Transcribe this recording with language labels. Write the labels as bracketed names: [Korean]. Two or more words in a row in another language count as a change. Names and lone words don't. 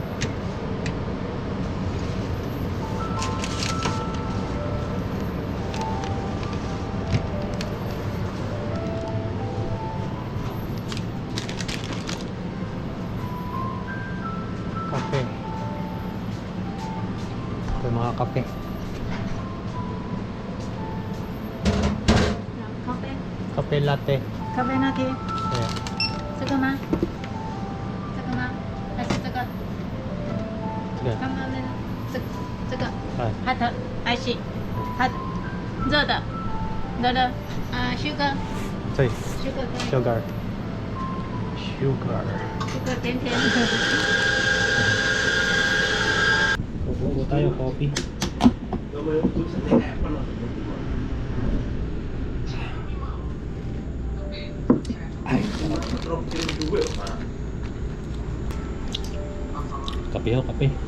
[Filipino] Kape. Ito yung mga kape. Kape. Kape latte. [Chinese] 咖啡拿铁， [English] Yeah. [Chinese] 这个吗？这个吗？还是这个？ [Filipino] Sige. [Chinese] 刚刚那个，这个 Ah, [English] hot ice，hot [Chinese] 热的，热的啊 [English] ，sugar sorry. [Chinese] sugar 可以 [English] Sugar. Sugar. [Chinese] sugar 甜甜。 [Filipino] Pupupo tayo, coffee. Kape ho, kape.